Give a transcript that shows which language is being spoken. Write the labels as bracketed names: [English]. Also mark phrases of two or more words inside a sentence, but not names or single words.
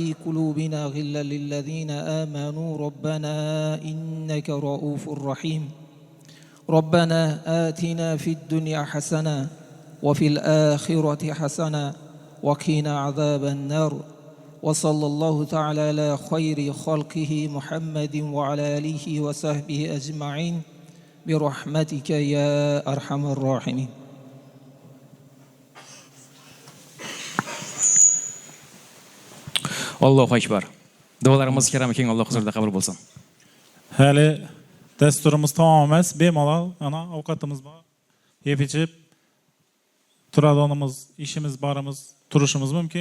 [Arabic] قلوبنا غلا للذين آمنوا ربنا إنك رؤوف رحيم ربنا آتنا في الدنيا حسنة وفي الآخرة حسنة وقنا عذاب النار وصلى الله تعالى على خير خلقه محمد وعلى آله وصحبه أجمعين برحمتك يا أرحم الراحمين الله أكبر. [Uzbek] Duolarimiz karam keng Alloh huzurida qabul bo'lsin. Hali dasturimiz tamom emas, bemalol ana ovqatimiz bor. Yeb ichib turadonimiz, ishimiz borimiz, turishimiz mumkin.